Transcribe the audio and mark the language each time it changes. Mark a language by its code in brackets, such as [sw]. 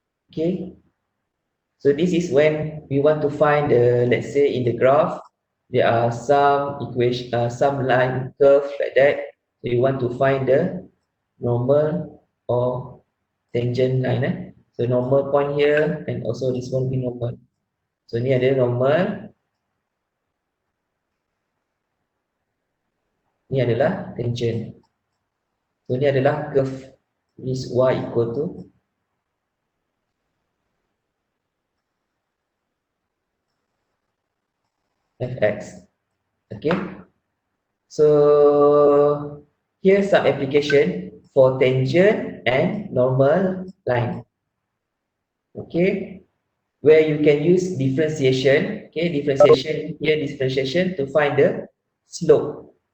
[en] Okay, so this is when we want to find the, let's say in the graph, there are some equation, some line curve like that. So you want to find the normal or tangent line. So normal point here, and also this one will be normal. [ms] So ni ada normal, ni adalah tangent. [en] So [ms] ni adalah [en] curve, is y equal to fx. Okay, so here's some application for tangent and normal line. Okay, where you can use differentiation. Okay, differentiation here, differentiation to find the slope.